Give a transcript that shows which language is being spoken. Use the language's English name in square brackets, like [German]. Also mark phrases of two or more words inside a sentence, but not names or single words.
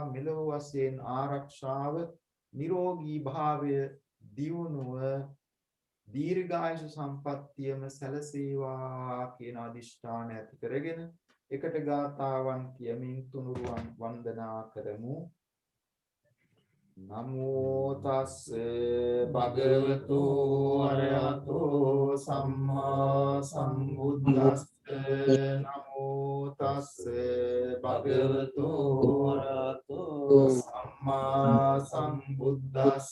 [Sinhala] මෙලොව වශයෙන් ආරක්ෂාව, නිරෝගී භාවය, දියුණුව, දීර්ඝායුෂ සම්පන්නියම සැලසේවා කියන අදිෂ්ඨාන ඇති කරගෙන එකට ගාථාවන් කියමින් තුනුරුවන් වන්දනා කරමු. [Pali] නමෝ තස්ස භගවතු අරහතෝ සම්මා සම්බුද්දස්ස. නමෝ තස්ස භගවතු අරහතෝ සම්මා සම්බුද්දස්ස.